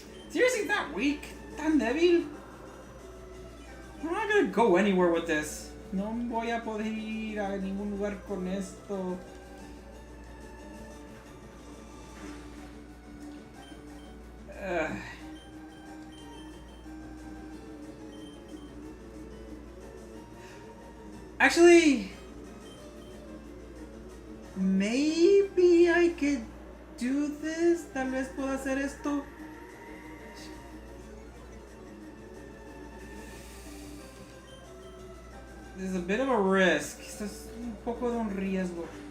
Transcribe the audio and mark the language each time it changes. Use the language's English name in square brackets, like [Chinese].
[English] Seriously, that weak? [Spanish] Tan débil? [English] I'm not gonna go anywhere with this. [Spanish] No voy a poder ir a ningún lugar con esto. [English] Actually, maybe I could do this. [Spanish] Tal vez pueda hacer esto. [English] This is a bit of a risk. [Spanish] Esto es un poco de un riesgo.